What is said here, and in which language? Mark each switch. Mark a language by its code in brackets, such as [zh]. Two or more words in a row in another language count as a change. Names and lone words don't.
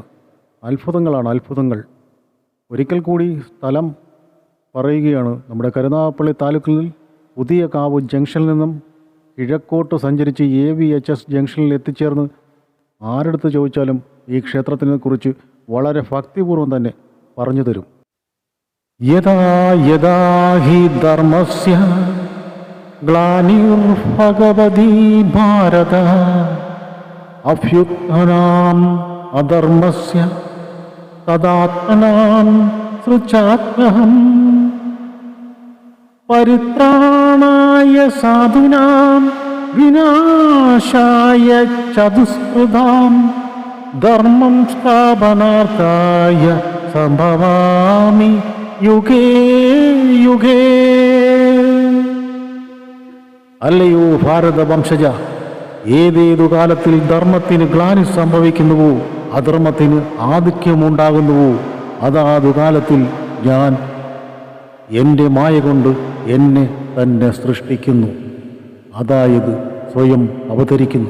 [ml] അത്ഭുതങ്ങളാണ് അത്ഭുതങ്ങൾ. ഒരിക്കൽ കൂടി സ്ഥലം പറയുകയാണ്. നമ്മുടെ കരുനാഗപ്പള്ളി താലൂക്കിൽ പുതിയ കാവ് ജംഗ്ഷനിൽ നിന്നും കിഴക്കോട്ട് സഞ്ചരിച്ച് AVHS ജംഗ്ഷനിൽ എത്തിച്ചേർന്ന് ആരെടുത്ത് ചോദിച്ചാലും ഈ ക്ഷേത്രത്തിനെ കുറിച്ച് വളരെ ഭക്തിപൂർവ്വം തന്നെ പറഞ്ഞു തരും. [sa] യഥാ യഥാ ഹി ധർമ്മസ്യ ഗ്ലാനിർഭഗവതി ഭാരത അഭ്യുത്ഥാനം അധർമ്മസ്യ തദാത്മനാം സൃജാമ്യഹം പരിത്രാണായ സാധൂനാം വിനാശായ ചതുഷ്കൃതാം ധർമ്മം സ്ഥാപനാർത്ഥായ സംഭവാമി യുഗേ യുഗേ. [ml] അല്ലയോ ഭാരതവംശജ, ഏതേതു കാലത്തിൽ ധർമ്മത്തിന് ഗ്ലാനി സംഭവിക്കുന്നുവോ അധർമ്മത്തിന് ആധിക്യമുണ്ടാകുന്നുവോ അതാതു കാലത്തിൽ ഞാൻ എൻ്റെ മായ കൊണ്ട് എന്നെ തന്നെ സൃഷ്ടിക്കുന്നു, അതായത് സ്വയം അവതരിക്കുന്നു.